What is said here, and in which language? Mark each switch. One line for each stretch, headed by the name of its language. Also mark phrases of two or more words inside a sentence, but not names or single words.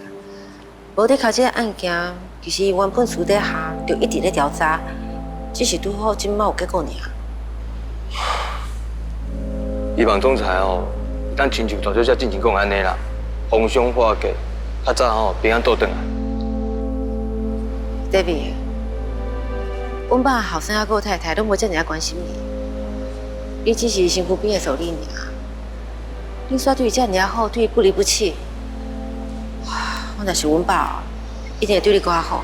Min Nan Chinese: 无伫靠这个案件，其实原本私底下就一直咧调查，只是拄好今麦有结果尔。希望总裁哦，咱亲像大小姐进前讲安尼啦，逢凶化吉，较早哦平安倒转来。 David，阮爸后生仔个太太拢无遮尔关心你，伊只是身躯边的助理尔。你煞对伊遮尔好，对伊不离不弃。我若是阮爸哦，一定会对你更好。